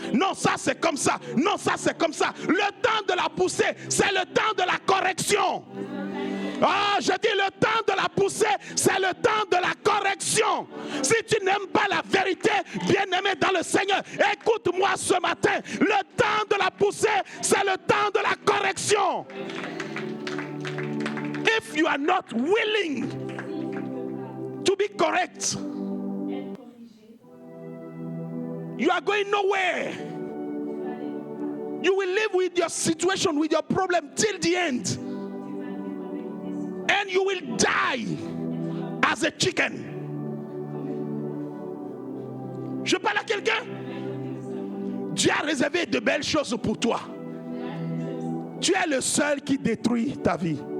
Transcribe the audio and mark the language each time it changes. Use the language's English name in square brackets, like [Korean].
[French] Non, ça c'est comme ça. Non, ça c'est comme ça. Le temps de la poussée, c'est le temps de la correction. Ah, je dis le temps de la poussée, c'est le temps de la correction. Si tu n'aimes pas la vérité, bien-aimé dans le Seigneur, écoute-moi ce matin. Le temps de la poussée, c'est le temps de la correction. [English] If you are not willing to be correct, you are going nowhere. You will live with your situation, with your problem till the end. And you will die as a chicken. [French] Je parle à quelqu'un. Dieu a réservé de belles choses pour toi. Tu es le seul qui détruit ta vie.